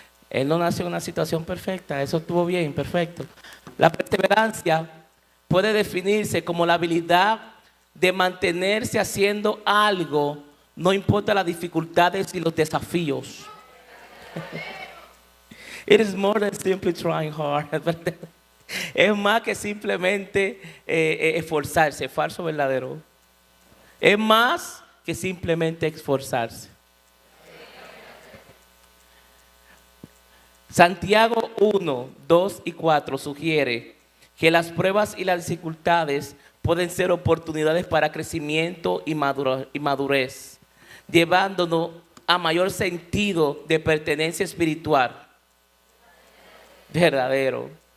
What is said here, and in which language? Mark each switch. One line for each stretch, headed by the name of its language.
Spanish: Él no nació en una situación perfecta, eso estuvo bien, perfecto. La perseverancia puede definirse como la habilidad de mantenerse haciendo algo, no importa las dificultades y los desafíos.
English: It is more than simply trying hard.
Spanish: Es más que simplemente esforzarse. ¿Falso o verdadero? Es más que simplemente esforzarse. Santiago 1, 2 y 4 sugiere que las pruebas y las dificultades pueden ser oportunidades para crecimiento y madurez, llevándonos a mayor sentido de pertenencia espiritual. Verdadero.